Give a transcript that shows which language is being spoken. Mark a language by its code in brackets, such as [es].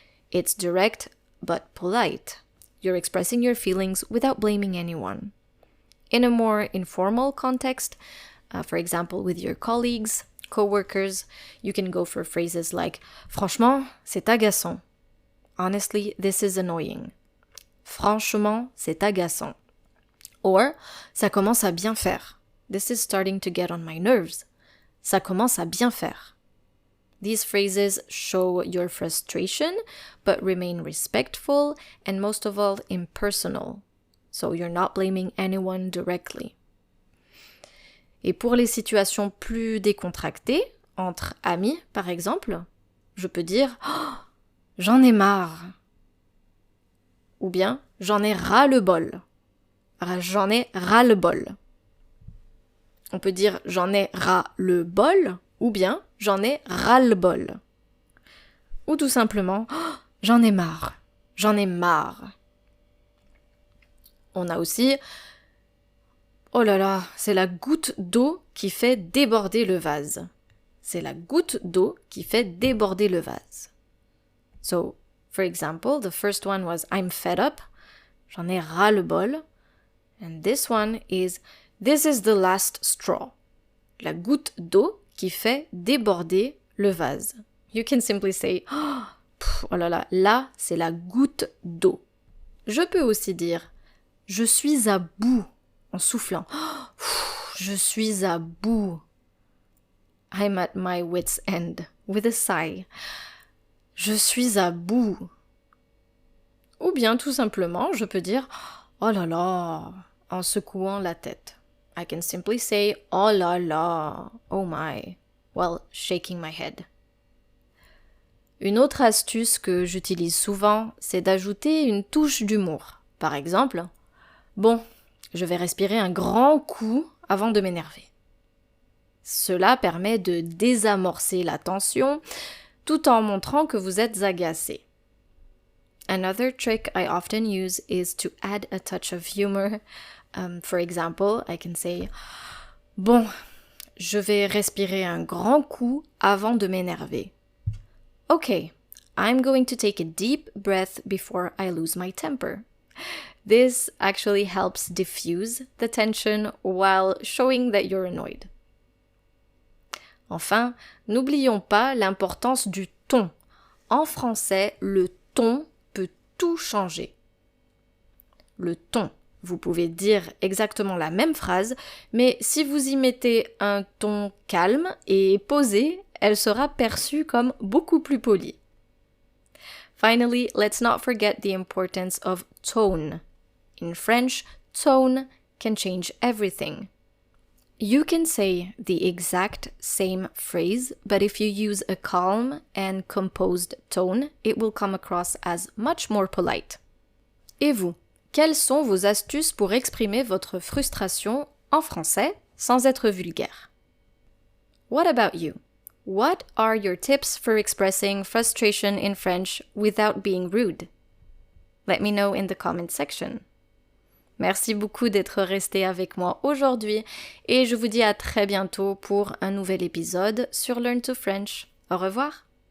[en] It's direct but polite. You're expressing your feelings without blaming anyone. In a more informal context, for example with your colleagues, co-workers, you can go for phrases like « [fr] Franchement, c'est agaçant. [en] Honestly, this is annoying. [fr] Franchement, c'est agaçant. » Or « Ça commence à bien faire. [en] This is starting to get on my nerves. [fr] Ça commence à bien faire. [en] » These phrases show your frustration, but remain respectful and most of all impersonal. So you're not blaming anyone directly. [fr] Et pour les situations plus décontractées, entre amis par exemple, je peux dire oh, « J'en ai marre » ou bien « J'en ai ras-le-bol ». J'en ai ras-le-bol. On peut dire « J'en ai ras-le-bol » ou bien « J'en ai ras-le-bol ». Ou tout simplement oh, « J'en ai marre ». J'en ai marre. On a aussi oh là là, c'est la goutte d'eau qui fait déborder le vase. C'est la goutte d'eau qui fait déborder le vase. [en] So, for example, the first one was I'm fed up. [fr] J'en ai ras-le-bol. [en] And this one is this is the last straw. [fr] La goutte d'eau qui fait déborder le vase. [en] You can simply say [fr] oh là là, là, c'est la goutte d'eau. Je peux aussi dire je suis à bout. En soufflant. Je suis à bout. [en] I'm at my wit's end. With a sigh. [fr] Je suis à bout. Ou bien tout simplement, je peux dire oh là là, en secouant la tête. [en] I can simply say [fr] oh là là, [en] oh my, while shaking my head. [fr] Une autre astuce que j'utilise souvent, c'est d'ajouter une touche d'humour. Par exemple, bon, je vais respirer un grand coup avant de m'énerver. Cela permet de désamorcer la tension tout en montrant que vous êtes agacé. [en] Another trick I often use is to add a touch of humor. For example, I can say « [fr] Bon, je vais respirer un grand coup avant de m'énerver. [en] » Okay, I'm going to take a deep breath before I lose my temper. This actually helps diffuse the tension while showing that you're annoyed. [fr] Enfin, n'oublions pas l'importance du ton. En français, le ton peut tout changer. Le ton. Vous pouvez dire exactement la même phrase, mais si vous y mettez un ton calme et posé, elle sera perçue comme beaucoup plus polie. [en] Finally, let's not forget the importance of tone. In French, tone can change everything. You can say the exact same phrase, but if you use a calm and composed tone, it will come across as much more polite. [fr] Et vous, quelles sont vos astuces pour exprimer votre frustration en français sans être vulgaire? [en] What about you? What are your tips for expressing frustration in French without being rude? Let me know in the comment section. [fr] Merci beaucoup d'être resté avec moi aujourd'hui et je vous dis à très bientôt pour un nouvel épisode sur Learn to French. Au revoir!